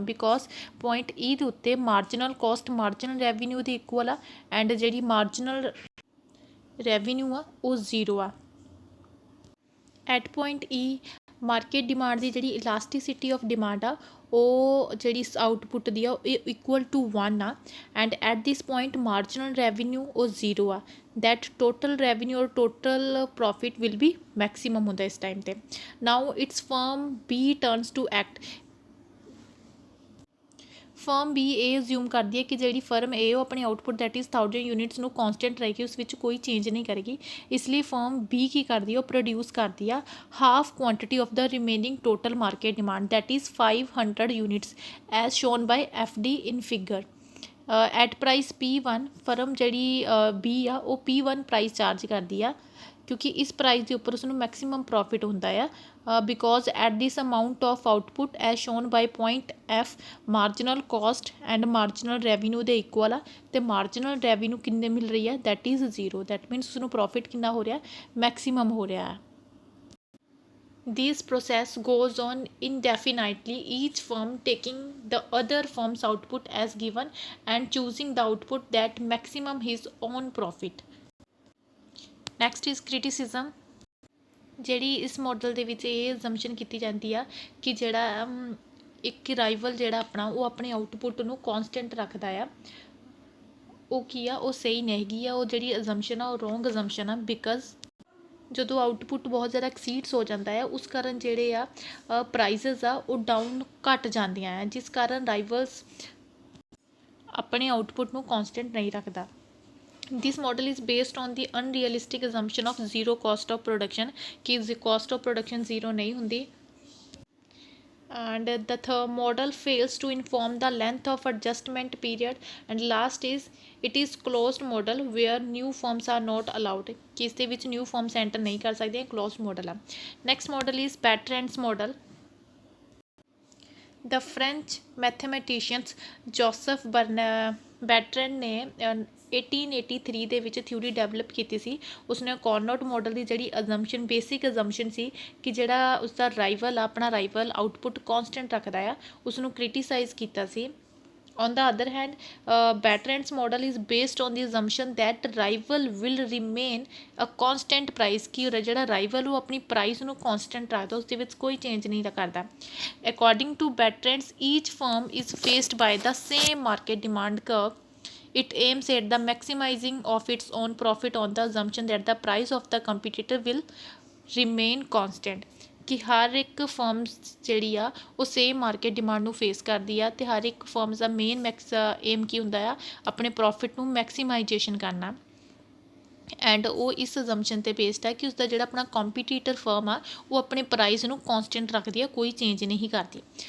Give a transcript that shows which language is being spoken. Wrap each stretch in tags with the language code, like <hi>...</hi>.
<pa>Because point ਈ ਦੇ ਉੱਤੇ marginal cost marginal revenue ਦੇ ਇਕੁਅਲ ਆ ਐਂਡ ਜਿਹੜੀ ਮਾਰਜਨਲ ਰੈਵਨਿਊ ਆ ਉਹ ਜ਼ੀਰੋ ਆ. At point E market demand ਦੀ ਜਿਹੜੀ ਇਲਾਸਟੀਸਿਟੀ ਆਫ ਡਿਮਾਂਡ ਆ ਉਹ ਜਿਹੜੀ ਆਊਟਪੁੱਟ ਦੀ ਆ ਉਹ ਇਕੁਅਲ ਟੂ 1 ਆ. And at this point marginal revenue ਉਹ ਜ਼ੀਰੋ ਆ.</pa> <en>that total revenue or total profit will be maximum</en> <pa>ਹੁੰਦਾ ਇਸ ਟਾਈਮ 'ਤੇ.</pa> <en>now its firm B turns to act.</en> <pa>Firm B ਇਹ ਅਸਿਊਮ ਕਰਦੀ ਹੈ ਕਿ ਜਿਹੜੀ ਫਰਮ A ਉਹ ਆਪਣੇ ਆਊਟਪੁੱਟ</pa> <en>that is 1000 units</en> <pa>ਨੂੰ ਕੌਨਸਟੈਂਟ ਰਹੇਗੀ, ਉਸ ਵਿੱਚ ਕੋਈ ਚੇਂਜ ਨਹੀਂ ਕਰੇਗੀ. ਇਸ ਲਈ ਫਰਮ B ਕੀ ਕਰਦੀ ਹੈ, ਉਹ ਪ੍ਰੋਡਿਊਸ ਕਰਦੀ ਆ</pa> <en>Half quantity of the remaining total market demand that is 500 units as shown by FD in figure.</en> <pa>At price P1 firm ਜਿਹੜੀ B ਆ ਉਹ P1 ਪ੍ਰਾਈਸ ਚਾਰਜ ਕਰਦੀ ਆ ਕਿਉਂਕਿ ਇਸ ਪ੍ਰਾਈਸ ਦੇ ਉੱਪਰ ਉਸਨੂੰ ਮੈਕਸੀਮਮ ਪ੍ਰੋਫਿਟ ਹੁੰਦਾ ਆ.</pa> <en>because at this amount of output as shown by point F marginal cost and marginal revenue ਦੇ equal ਆ</en> <pa>ਅਤੇ ਮਾਰਜਨਲ ਰੈਵਨਿਊ ਕਿੰਨੇ ਮਿਲ ਰਹੀ ਹੈ</pa> <en>That is zero.</en> <pa>That means ਉਸਨੂੰ ਪ੍ਰੋਫਿਟ ਕਿੰਨਾ ਹੋ ਰਿਹਾ, ਮੈਕਸੀਮਮ ਹੋ ਰਿਹਾ ਹੈ.</pa> <en>This process goes on indefinitely, each firm taking the other firm's output as given and choosing the output that maximum his own profit. Next is criticism.</en> <pa>ਜਿਹੜੀ ਇਸ model ਦੇ ਵਿੱਚ ਇਹ ਅਜ਼ੰਪਸ਼ਨ ਕੀਤੀ ਜਾਂਦੀ ਆ ਕਿ ਜਿਹੜਾ ਇੱਕ ਰਾਈਵਲ ਜਿਹੜਾ ਆਪਣਾ ਉਹ ਆਪਣੇ ਆਊਟਪੁੱਟ ਨੂੰ ਕੌਨਸਟੈਂਟ ਰੱਖਦਾ ਆ, ਉਹ ਕੀ ਆ, ਉਹ ਸਹੀ ਨਹੀਂ ਹੈਗੀ ਆ. ਉਹ ਜਿਹੜੀ ਅਜ਼ੰਪਸ਼ਨ ਆ ਉਹ ਰੋਂਗ ਅਜ਼ੰਪਸ਼ਨ ਆ. ਬਿਕਾਜ਼ ਜਦੋਂ ਆਊਟਪੁੱਟ ਬਹੁਤ ਜ਼ਿਆਦਾ ਐਕਸੀਡਸ ਹੋ ਜਾਂਦਾ ਹੈ ਉਸ ਕਾਰਨ ਜਿਹੜੇ ਆ ਪ੍ਰਾਈਸਿਸ ਆ ਉਹ ਡਾਊਨ ਘੱਟ ਜਾਂਦੀਆਂ ਆ, ਜਿਸ ਕਾਰਨ ਰਾਈਵਲਸ ਆਪਣੇ ਆਊਟਪੁੱਟ ਨੂੰ ਕੌਨਸਟੈਂਟ ਨਹੀਂ ਰੱਖਦਾ.</pa> <en>This model is based on the unrealistic assumption of zero cost of production,</en> <pa>कि cost of production zero नहीं हुंदी.</pa> <en>And the model fails to inform the length of adjustment period. And last is it is closed model where new firms are not allowed,</en> <hi>कि इसके विच new firms enter नहीं कर सकते,</hi> <en>closed model है. Next model is Bertrand's model. The French mathematicians Joseph Bertrand</en> <pa>ਨੇ 1883 ਦੇ ਵਿੱਚ theory develop ਕੀਤੀ ਸੀ. ਉਸਨੇ ਕਾਰਨੋਟ ਮਾਡਲ ਦੀ ਜਿਹੜੀ ਅਜ਼ੰਪਸ਼ਨ ਬੇਸਿਕ ਅਜ਼ੰਪਸ਼ਨ ਸੀ ਕਿ ਜਿਹੜਾ ਉਸਦਾ ਰਾਈਵਲ ਆਪਣਾ ਰਾਈਵਲ ਆਊਟਪੁੱਟ ਕੌਨਸਟੈਂਟ ਰੱਖਦਾ ਆ, ਉਸਨੂੰ ਕ੍ਰਿਟੀਸਾਈਜ਼ ਕੀਤਾ ਸੀ.</pa> <en>On the other hand, Bertrand's model is based on the assumption that rival will remain a constant price,</en> <pa>ਕਿ ਜਿਹੜਾ ਰਾਈਵਲ ਉਹ ਆਪਣੀ ਪ੍ਰਾਈਸ ਨੂੰ ਕੌਨਸਟੈਂਟ ਰੱਖਦਾ, ਉਸ ਦੇ ਵਿੱਚ ਕੋਈ ਚੇਂਜ ਨਹੀਂ ਕਰਦਾ.</pa> <en>According to Bertrand's, each firm is faced by the same market demand curve. It aims at the maximizing of its own profit on the assumption that the price of the competitor will remain constant।</en> <pa>ਕਿ ਹਰ ਇੱਕ firms ਜਿਹੜੀ ਆ ਉਹ same market demand ਨੂੰ face ਕਰਦੀ ਆ ਅਤੇ ਹਰ ਇੱਕ ਫਰਮਸ ਦਾ ਮੇਨ ਏਮ ਕੀ ਹੁੰਦਾ ਆ ਆਪਣੇ ਪ੍ਰੋਫਿਟ ਨੂੰ ਮੈਕਸੀਮਾਈਜੇਸ਼ਨ ਕਰਨਾ। ਐਂਡ ਉਹ ਇਸ ਅਜ਼ੰਪਸ਼ਨ 'ਤੇ ਬੇਸਡ ਹੈ ਕਿ ਉਸਦਾ ਜਿਹੜਾ ਆਪਣਾ ਕੰਪੀਟੀਟਰ ਫਰਮ ਆ ਉਹ ਆਪਣੇ ਪ੍ਰਾਈਸ ਨੂੰ ਕੌਂਸਟੈਂਟ ਰੱਖਦੀ ਆ, ਕੋਈ ਚੇਂਜ ਨਹੀਂ ਕਰਦੀ।</pa>